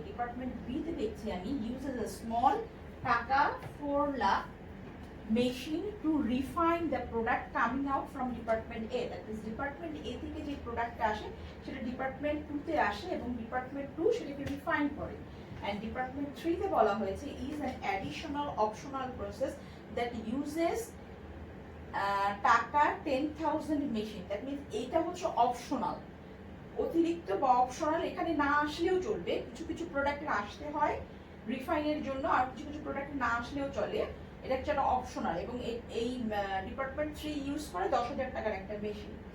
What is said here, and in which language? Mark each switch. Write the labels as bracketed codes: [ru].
[bn] Department B তে দেখছি আমি [en] uses a small টাকা 4 lakh machine to refine the product coming out from department A. That is [bn] department A থেকে যে প্রোডাক্টটা আসে সেটা ডিপার্টমেন্ট 2 তে আসে এবং ডিপার্টমেন্ট 2 সেটাকে রিফাইন করে। [en] And department 3 [bn] তে বলা হয়েছে [en] is an additional optional process that uses টাকা 10,000 machine. That means [bn] এইটা হচ্ছে অপশনাল, অতিরিক্ত বা অপশনাল, এখানে না আসলেও চলবে। কিছু কিছু প্রোডাক্টের আসতে হয় রিফাইনের জন্য, আর কিছু কিছু প্রোডাক্ট না আসলেও চলে, এটা একটা অপশনাল। এবং এই ডিপার্টমেন্ট 3 ইউজ করে 10,000 টাকার একটা মেশিন।